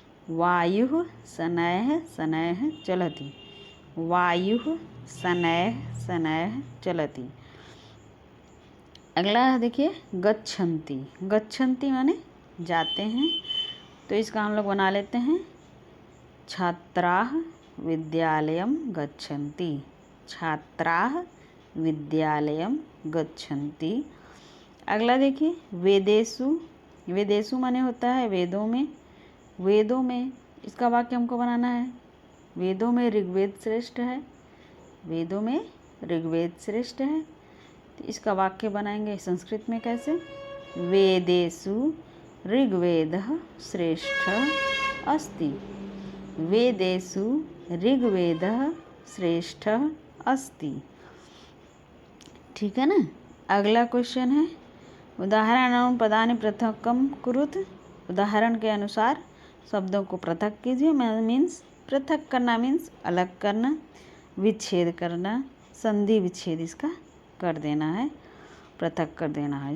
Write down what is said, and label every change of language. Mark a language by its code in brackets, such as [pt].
[sa] वायुः शनैः शनैः चलति। वायुः शनैः शनैः चलति। [hi] अगला देखिए गच्छन्ति। गच्छन्ति माने जाते हैं। तो इसका हम लोग बना लेते हैं। [sa] छात्राः विद्यालयं गच्छन्ति। छात्राः विद्यालयं गच्छन्ति। [hi] अगला देखिए वेदेषु। वेदेषु माने होता है वेदों में। वेदों में इसका वाक्य हमको बनाना है। वेदों में ऋग्वेद श्रेष्ठ है। वेदों में ऋग्वेद श्रेष्ठ है। तो इसका वाक्य बनाएंगे संस्कृत में कैसे। [sa] वेदेषु ऋग्वेदः श्रेष्ठः अस्ति। वेदेषु ऋग्वेदः श्रेष्ठः अस्ति। [hi] ठीक है ना। अगला क्वेश्चन है [sa] उदाहरणं पदानि पृथक्कं कुरुत। [hi] उदाहरण के अनुसार शब्दों को पृथक कीजिए। मीन्स पृथक करना मीन्स अलग करना, विच्छेद करना, संधि विच्छेद इसका कर देना है, पृथक कर देना है।